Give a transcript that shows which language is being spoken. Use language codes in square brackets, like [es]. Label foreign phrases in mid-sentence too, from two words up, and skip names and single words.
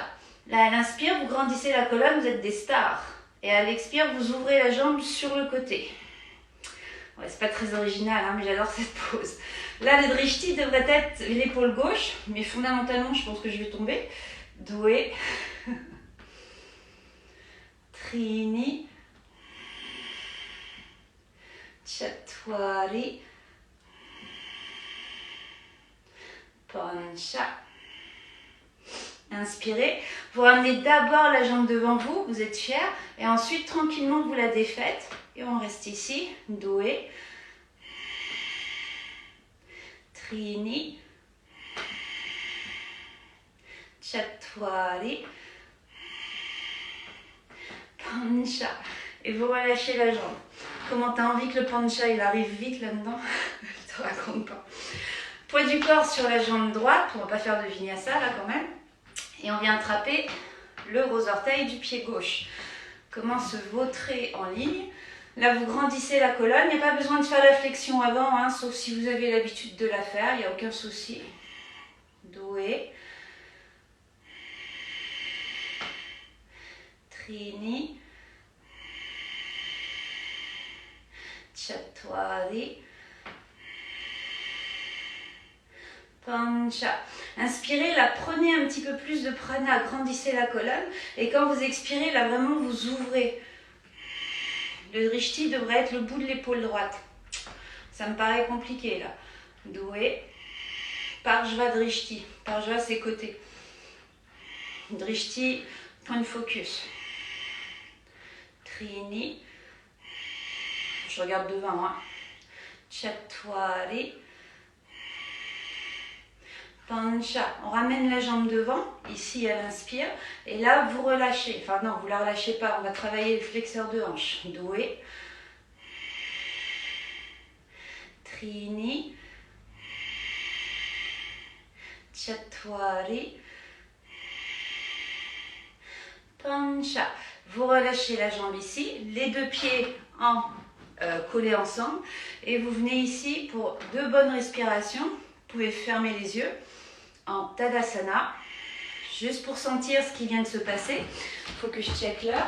[fr] Là, à l'inspire, vous grandissez la colonne, vous êtes des stars. Et à l'expire, vous ouvrez la jambe sur le côté. Ouais, c'est pas très original, hein, mais j'adore cette pose. Là, le drishti devrait être l'épaule gauche, mais fondamentalement, je pense que je vais tomber. Doué. Trini. Chatwari. Pancha. Inspirez. Vous ramenez d'abord la jambe devant vous, vous êtes fiers, et ensuite tranquillement vous la défaites. Et on reste ici. Doué. Trini. Chatwari. Pancha. Et vous relâchez la jambe. Comment tu as envie que le pancha il arrive vite là-dedans? Je te raconte pas. Poids du corps sur la jambe droite, on va pas faire de vinyasa là quand même. Et on vient attraper le gros orteil du pied gauche. Comment se vautrer en ligne. Là vous grandissez la colonne, il n'y a pas besoin de faire la flexion avant, hein, sauf si vous avez l'habitude de la faire, il n'y a aucun souci. Doué. Trini. Chatwari. Pancha. Inspirez, là, prenez un petit peu plus de prana, grandissez la colonne. Et quand vous expirez, là, vraiment, vous ouvrez. Le drishti devrait être le bout de l'épaule droite. Ça me paraît compliqué, là. Doué. [sa] Parjva drishti. [fr] Parjva, c'est côté. Drishti, point de focus. Trini. Je regarde devant, hein. Chatwari. Pancha. On ramène la jambe devant, ici à l'inspire, et là vous relâchez. Enfin non, vous la relâchez pas, on va travailler le flexeur de hanche. Doué. Trini. Chatwari. Pancha. Vous relâchez la jambe ici, les deux pieds collés ensemble, et vous venez ici pour 2 bonnes respirations. Vous pouvez fermer les yeux en Tadasana, juste pour sentir ce qui vient de se passer. Il faut que je check l'heure.